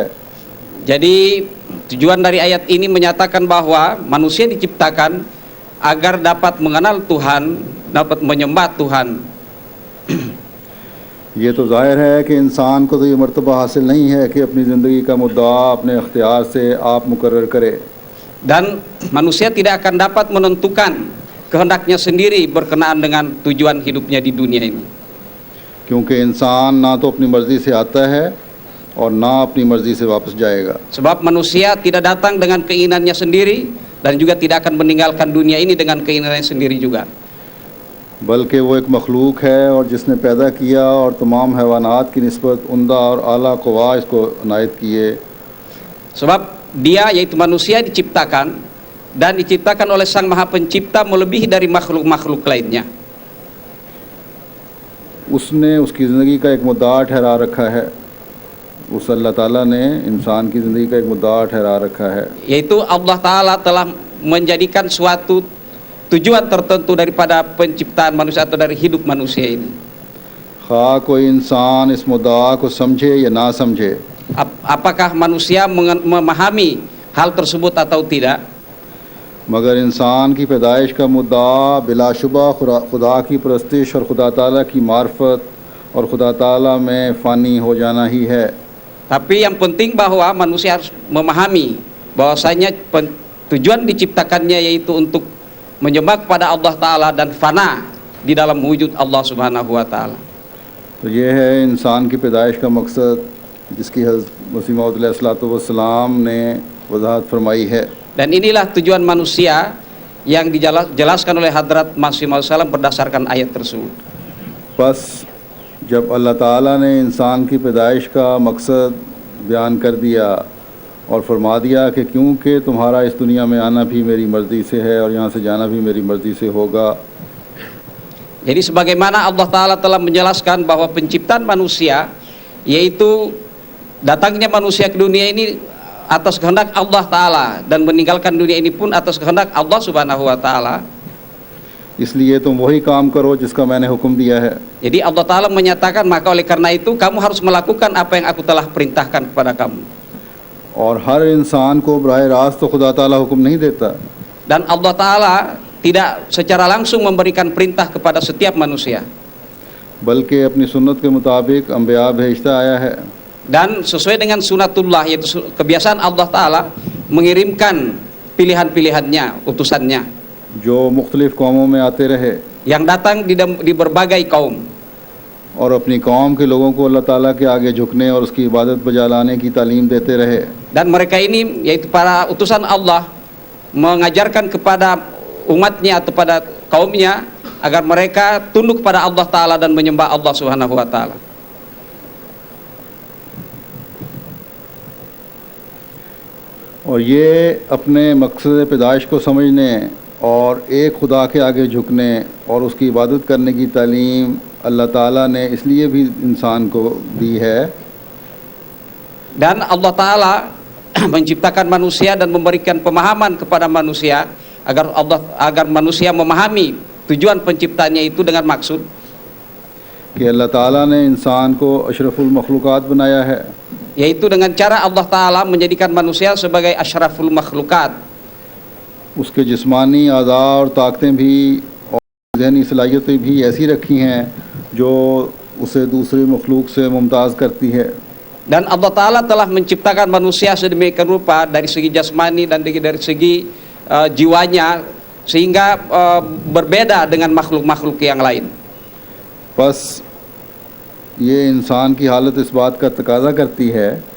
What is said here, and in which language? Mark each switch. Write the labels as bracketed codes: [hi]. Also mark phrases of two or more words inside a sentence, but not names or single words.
[id] Jadi tujuan dari ayat ini menyatakan bahwa manusia diciptakan agar dapat mengenal Tuhan, dapat menyembah Tuhan. [ur] یہ تو ظاہر ہے کہ انسان کو تو یہ مرتبہ حاصل نہیں ہے کہ اپنی زندگی کا مدعا اپنے اختیار سے آپ مقرر کرے. [id] Dan manusia tidak akan dapat menentukan kehendaknya sendiri berkenaan dengan tujuan hidupnya di dunia ini. [ur] کیونکہ انسان نہ تو اپنی مرضی سے آتا ہے اور نہ اپنی مرضی سے واپس جائے گا. [id] Sebab manusia tidak datang dengan keinginannya sendiri dan juga tidak akan meninggalkan dunia ini dengan keinginannya sendiri juga. [ur] بلکہ وہ ایک مخلوق ہے اور جس نے پیدا کیا اور تمام حیوانات کی نسبت عمدہ اور اعلیٰ قویٰ اس کو عنایت کیے. [id] Sebab dia, yaitu manusia, diciptakan dan diciptakan oleh Sang Maha Pencipta melebihi dari makhluk-makhluk lainnya. [ur] اس نے اس کی زندگی کا ایک مدعا ٹھہرا رکھا ہے، اس اللہ تعالیٰ نے انسان کی زندگی کا ایک مدعا ٹھہرا رکھا ہے. [id] Yaitu Allah Ta'ala telah menjadikan suatu tujuan tertentu daripada penciptaan manusia atau dari hidup manusia ini. [ur] خواہ کوئی انسان اس مدعا کو سمجھے یا نہ سمجھے, [id] Apakah manusia memahami hal tersebut atau tidak, [ur] مگر انسان کی پیدائش کا مدعا بلاشبہ خدا کی پرستش اور خدا تعالیٰ کی معرفت اور خدا تعالیٰ میں فانی ہو جانا ہی ہے. [id] tapi yang penting bahwa manusia harus memahami bahwasanya tujuan diciptakannya yaitu untuk menyembah kepada Allah Ta'ala dan fana di dalam wujud [ar] الله سبحانه وتعالى. [ur] تو یہ ہے انسان کی پیدائش کا مقصد جس کی حضرت مسیح موعود علیہ السلام نے وضاحت فرمائی ہے. [id] Dan inilah tujuan manusia yang dijelaskan oleh Hadrat Masih Maud berdasarkan ayat tersebut. [ur] بس جب اللہ تعالیٰ نے انسان کی پیدائش کا مقصد بیان کر دیا اور فرما دیا کہ کیونکہ تمہارا اس دنیا میں آنا بھی میری مرضی سے ہے اور یہاں سے جانا بھی میری مرضی سے ہوگا. [id] Jadi sebagaimana Allah Ta'ala telah menjelaskan bahwa penciptaan manusia yaitu datangnya manusia ke dunia ini atas kehendak Allah Ta'ala dan meninggalkan dunia ini pun atas kehendak [ar] الله سبحانه وتعالى. [ur] اس لیے تم وہی کام کرو جس کا میں نے حکم دیا ہے. [id] Jadi Allah Ta'ala menyatakan maka oleh karena itu kamu harus melakukan apa yang aku telah perintahkan kepada kamu. [ur] اور ہر انسان کو براہ راست تو خدا تعالیٰ حکم نہیں دیتا, [id] Dan Allah Ta'ala tidak secara langsung memberikan perintah kepada setiap manusia, [ur] بلکہ اپنی سنت کے مطابق انبیاء بھیجتا آیا ہے. [id] dan sesuai dengan sunatullah yaitu kebiasaan Allah Ta'ala mengirimkan pilihan-pilihannya, utusannya [ur] جو مختلف قوموں میں آتے رہے [id] yang datang di berbagai kaum [ur] اور اپنی قوم کے لوگوں کو اللہ تعالیٰ کے آگے جھکنے اور اس کی عبادت بجا لانے کی تعلیم دیتے رہے. [id] Dan mereka ini yaitu para utusan Allah mengajarkan kepada umatnya atau pada kaumnya agar mereka tunduk kepada Allah Ta'ala dan menyembah [ar] الله سبحانه وتعالى. [ur] اور یہ اپنے مقصد پیدائش کو سمجھنے اور ایک خدا کے آگے جھکنے اور اس کی عبادت کرنے کی تعلیم اللہ تعالیٰ نے اس لیے بھی انسان کو دی ہے [id] Dan Allah Ta'ala menciptakan manusia dan memberikan pemahaman kepada manusia agar manusia memahami tujuan penciptanya itu dengan maksud [ur] کہ اللہ تعالیٰ نے انسان کو اشرف المخلوقات بنایا ہے, [id] yaitu dengan cara Allah Ta'ala menjadikan manusia sebagai [ar] أشرف المخلوقات. [ur] اس کے جسمانی اعضا اور طاقتیں بھی اور ذہنی صلاحیتیں بھی ایسی رکھی ہیں جو اسے دوسرے مخلوق سے ممتاز کرتی ہے. [id] Dan Allah Ta'ala telah menciptakan manusia sedemikian rupa dari segi jasmani dan dari segi jiwanya sehingga berbeda dengan makhluk-makhluk yang lain. [ur] بس یہ انسان کی حالت اس بات کا تقاضا کرتی ہے